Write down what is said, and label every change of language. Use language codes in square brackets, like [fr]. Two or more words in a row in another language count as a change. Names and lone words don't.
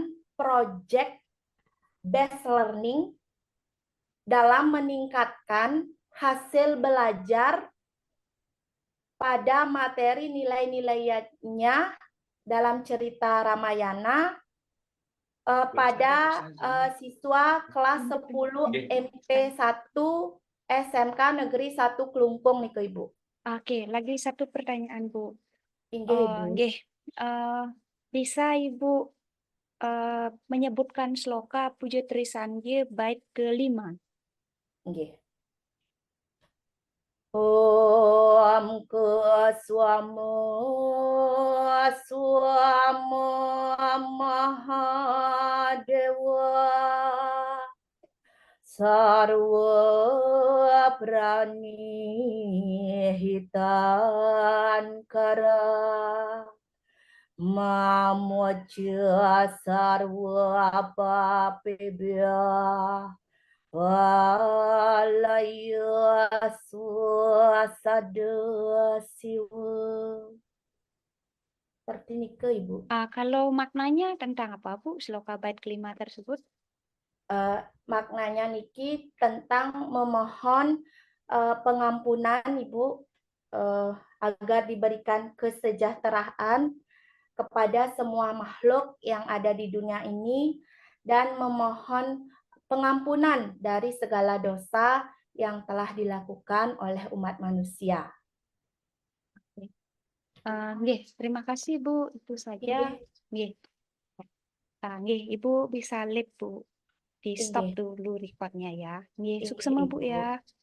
[en] project based learning [id] dalam meningkatkan hasil belajar pada materi nilai-nilainya dalam cerita Ramayana pada siswa kelas 10 MP1 SMK Negeri 1 Kelungkung nih Ibu. Oke, lagi satu pertanyaan Bu. Ibu. Bisa Ibu menyebutkan sloka Puja Trisandye bait ke-5? [sa] Om Keswamo Swamo Mahadewa Sarwa Prani Hitankara Mamocha Sarwa Papebya Walaya Swasada Siwa. [id] Seperti ini ke Ibu. Kalau maknanya tentang apa, Bu, sloka bait kelima tersebut? Maknanya niki tentang memohon pengampunan Ibu agar diberikan kesejahteraan kepada semua makhluk yang ada di dunia ini dan memohon pengampunan dari segala dosa yang telah dilakukan oleh umat manusia. Nggih, terima kasih, Bu. Itu saja. Inggih, Nggih. Nggih, Ibu bisa leave, Bu. Di stop inggih, dulu recordnya ya. Nggih, inggih suksema, Bu Ibu. ya.